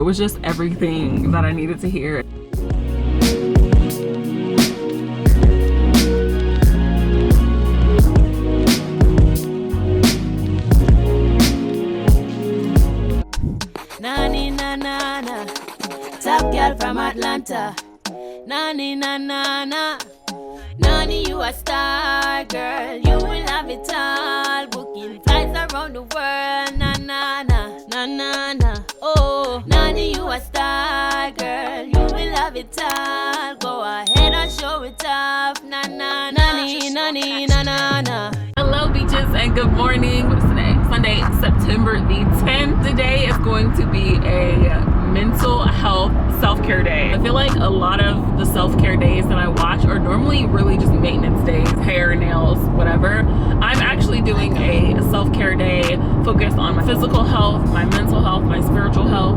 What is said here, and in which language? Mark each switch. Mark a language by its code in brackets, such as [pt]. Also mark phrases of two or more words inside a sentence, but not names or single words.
[en] It was just everything that I needed to hear. Nani na na na, top girl from Atlanta. Nani na na na, Nani you a star girl, you will have it all. Booking flights around the world. Na na na, na na na. Oh, Nani you a star girl, you will have it all. Go ahead and show it off. Na na, Nani, Nani, na na na. Hello beaches and good morning. What is today? Sunday, September the 10th. Today is going to be a mental health self-care day. I feel like a lot of the self-care days that I watch are normally really just maintenance days, hair, nails, whatever. I'm actually doing a self-care day focused on my physical health, my mental health, my spiritual health.